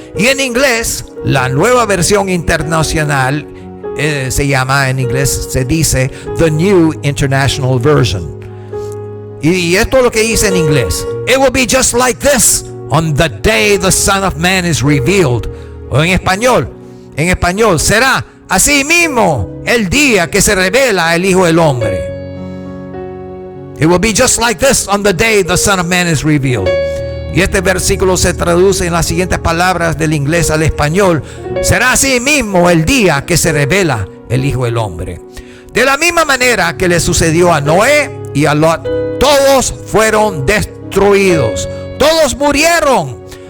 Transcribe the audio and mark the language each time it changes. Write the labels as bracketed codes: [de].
[es] Y en inglés, la nueva versión internacional se llama, en inglés se dice The New International Version. Y esto es lo que dice en inglés: [en] It will be just like this on the day the Son of Man is revealed. [es] O en español, será así mismo el día que se revela el Hijo del Hombre. [en] It will be just like this on the day the Son of Man is revealed. [es] Y este versículo se traduce en las siguientes palabras del inglés al español: será así mismo el día que se revela el Hijo del Hombre. De la misma manera que le sucedió a Noé y a Lot, todos fueron destruidos, todos murieron.